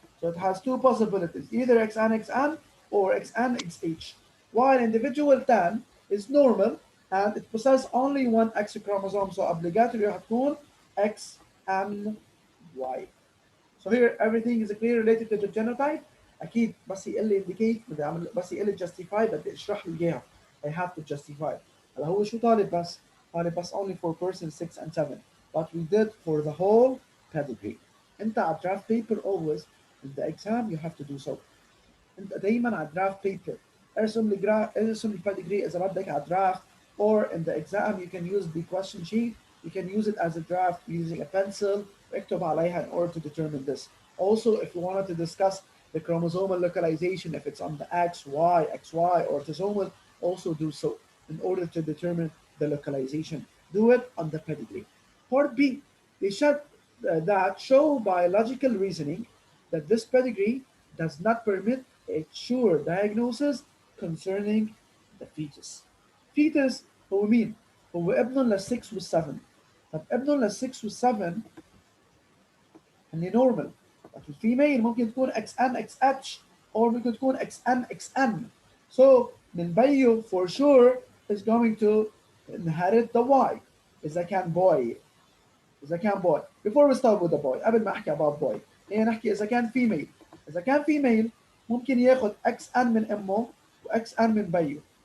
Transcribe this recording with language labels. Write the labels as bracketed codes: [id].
[en] So it has two possibilities, either XN, XN or XN, XH. While individual 10 is normal and it possesses only one X chromosome, so obligatory [ar] هتكون [en] X and Y. So here everything is clear related to the genotype. [ar] أكيد بس يقول لي [en] indicate [ar] بدي أعمل بس يقول لي [en] justify [ar] بدي أشرح له إياها. [en] I have to justify. [ar] هلا هو شو طالب بس؟ طالب بس [en] only for person 6 and 7. But we did for the whole pedigree. [ar] أنت على [en] draft paper always in the exam you have to do so. [ar] انت دايما على [en] draft paper [ar] ارسم البedigree اذا بدك على [en] draft or in the exam you can use the question sheet, you can use it as a draft using a pencil [ar] اكتب عليها [en] in order to determine this. Also if you wanted to discuss the chromosomal localization, if it's on the XY, XY or autosomal, also do so in order to determine the localization. Do it on the pedigree. Part B, they should that show biological reasoning that this pedigree does not permit a sure diagnosis concerning the fetus. [ar] Fetus هو مين؟ هو ابنه لل6 وال7. طب ابنه لل6 وال7 اللي نورمال. but الفيميل ممكن تكون XN XH or ممكن تكون XN XN. [en] So [ar] من بيو [en] for sure is going to inherit the Y [ar] إذا كان [en] boy. [ar] إذا كان boy. [en] Before we start with the boy [ar] قبل ما أحكي [en] about boy [ar] هي نحكي إذا كان [en] female. [ar] إذا كان [en] female [ar] ممكن ياخد اكس ان من امه واكس ان من بيه.